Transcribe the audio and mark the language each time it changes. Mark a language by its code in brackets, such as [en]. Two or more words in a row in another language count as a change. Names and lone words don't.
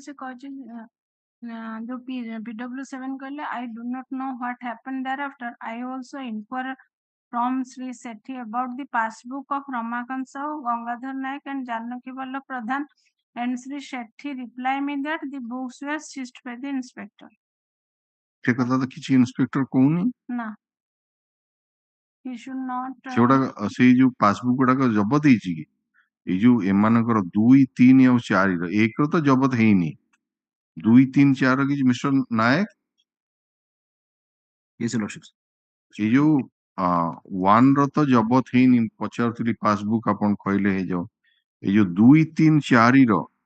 [or] ସେ କହଛି ଯୋ PW7 କହଲେ [en] I do not know what happened thereafter. I also inquire from Sri Sethi about the passbook of Ramakant Sahu, Gangadhar Naik and Janaki Vallabh Pradhan, and Sri Sethi reply me that the books were seized by the inspector. [or] ସେ କଥା ତ କିଛି ଇନ୍ସପେକ୍ଟର କହୁନି ନା, [en] he should not [or] ସେଗୁଡା ସେଇ ଯୋଉ ପାସବୁକ୍ ଗୁଡାକ ଜବତ ହେଇଛି କି ଏଇ ଯୋଉ ଏମାନଙ୍କର 2, 3 ଆଉ 4 ର 1 ର ତ ଜବତ ହେଇନି 2, 3, 4 କିଛି ମିଷ୍ଟର ନାୟକ [en] Yes, your lordships. [or] ଏଇ ଯୋଉ 1 ର ତ ଜବତ ହେଇନି ପଚାରୁଥିଲି ପାସବୁକ୍ ଆପଣ କହିଲେ ହେଇଯାଉ ଏଇ ଯୋଉ 2, 3, 4 ର